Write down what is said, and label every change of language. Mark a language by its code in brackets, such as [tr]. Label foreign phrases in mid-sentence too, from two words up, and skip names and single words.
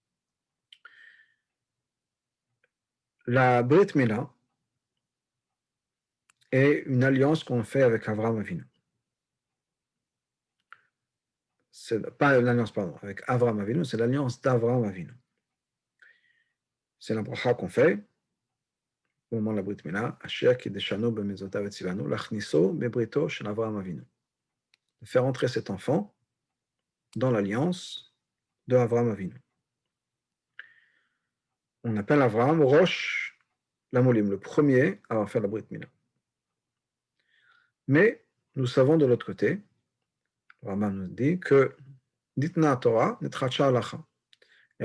[fr] La Brit Mila est une alliance qu'on fait avec Avraham Avinu. C'est pas une alliance, pardon, avec Avraham Avinu, c'est l'alliance d'Avraham Avinu. C'est la bracha qu'on fait au moment de la Brit Mila, [he] אשר קדשנו במצוותיו וצוונו להכניסו בבריתו של אברהם אבינו. [fr] De faire entrer cet enfant dans l'alliance de Avraham Avinu. On appelle Avraham [he] ראש למולים, [fr] le premier à avoir fait la Brit Mila. Mais nous savons de l'autre côté, Rambam nous dit que [he] דניתנה תורה נתחדשה הלכה.